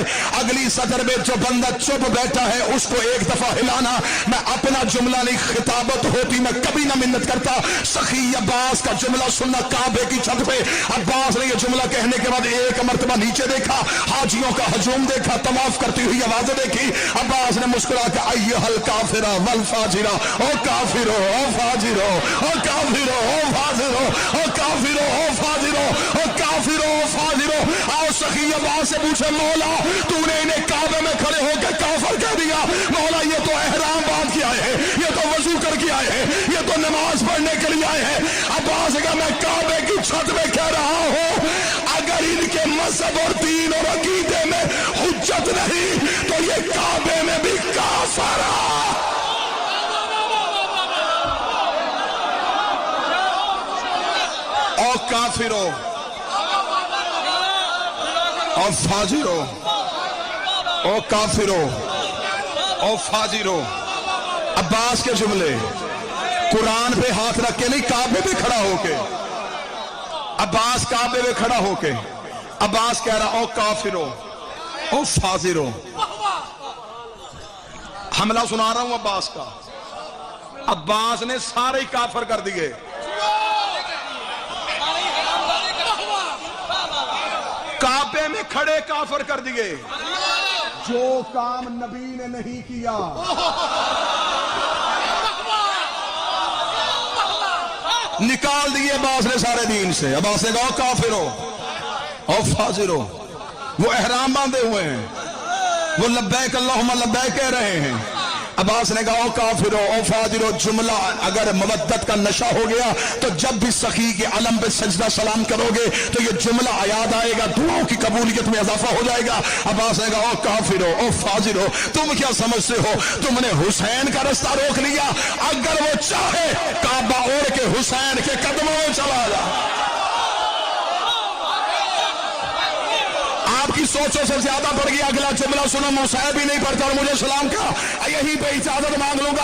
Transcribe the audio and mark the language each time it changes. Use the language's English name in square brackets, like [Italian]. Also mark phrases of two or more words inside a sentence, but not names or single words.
[Urdu] اگلی سطر میں جو بندہ چپ بیٹھا ہے اس کو ایک دفعہ ہلانا۔ میں اپنا جملہ نہیں، خطابت ہوتی میں کبھی نہ منت کرتا۔ سخی عباس کا جملہ سننا کعبے کی چھت پہ۔ عباس نے یہ جملہ کہنے کے بعد ایک مرتبہ نیچے دیکھا، حاجیوں کا ہجوم دیکھا، طواف کرتی ہوئی آوازیں دیکھی۔ عباس نے مسکرا کے [Arabic] ایھا الکافرہ والفاجرہ، [Urdu] او کافرو او فاجرو او کافرو او فاجرو او کافرو او فاجرو او کافرو فاجرو۔ آؤ سخی عباس سے پوچھے، مولا تو نے انہیں کعبے میں کھڑے ہو کے کافر کہہ دیا؟ مولا یہ تو احرام باندھ کے آئے ہیں، یہ تو وضو کر کے آئے ہیں، یہ تو نماز پڑھنے کے لیے آئے ہیں۔ عباس نے کہا میں کعبے کی چھت میں کہہ رہا ہوں، اگر ان کے مذہب اور دین اور عقیدے میں حجت نہیں تو یہ کعبے میں بھی کافر ہے۔ او کافرو او فاجرو او کافرو او فاجرو۔ عباس کے جملے قرآن پہ ہاتھ رکھ کے نہیں، کعبے پہ کھڑا ہو کے۔ عباس کعبے پہ کھڑا ہو کے عباس کہہ رہا او کافرو او فاجرو۔ حملہ سنا رہا ہوں عباس کا۔ عباس نے سارے کافر کر دیے۔ کعبے میں کھڑے کافر کر دیے۔ جو کام نبی نے نہیں کیا، نکال دیے عباس نے سارے دین سے۔ عباس نے کہا کافرو او فاجرو۔ وہ احرام باندھے ہوئے ہیں، وہ [Arabic] لبیک اللہم لبیک [Urdu] کہہ رہے ہیں۔ عباس نے کہا او کافرو او فاجرو۔ جملہ اگر مودت کا نشہ ہو گیا تو جب بھی سخی کے علم پہ سجدہ سلام کرو گے تو یہ جملہ یاد آئے گا، دعاؤں کی قبولیت میں اضافہ ہو جائے گا۔ عباس نے کہا او کافرو او فاجرو، تم کیا سمجھتے ہو تم نے حسین کا رستہ روک لیا؟ اگر وہ چاہے کعبہ اوڑھ کے حسین کے قدموں میں چلا جا۔ آپ کی سوچوں سے زیادہ بڑھ گیا۔ اگلا جملہ سنو، موسیٰ بھی نہیں پڑھتا اور مجھے سلام کا، یہیں پہ اجازت مانگ لوں گا۔